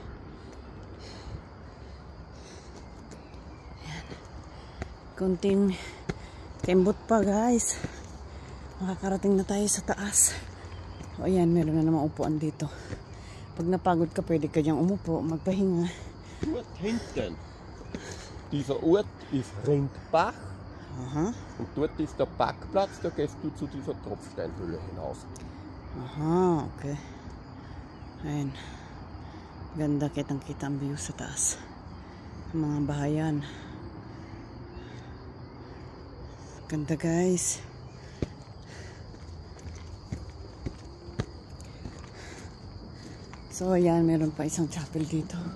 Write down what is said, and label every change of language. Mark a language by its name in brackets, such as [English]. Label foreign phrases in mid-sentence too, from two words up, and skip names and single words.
[Filipino] Ayan. Konting kembot pa guys. Makakarating na tayo sa taas. O ayan, meron na namang upuan dito. Pag napagod ka, pwede ka diyang umupo, magpahinga. [German] Dort hinten, dieser Ort ist Rindbach. Aha. Und dort ist der Parkplatz, da gehst du zu dieser Tropfsteinhöhle hinaus. [Filipino] Aha, okay. Ayan. Ganda, kitang-kita ang view sa taas. Mga bahayan. Ganda guys. So ayan, meron pa isang chapel dito.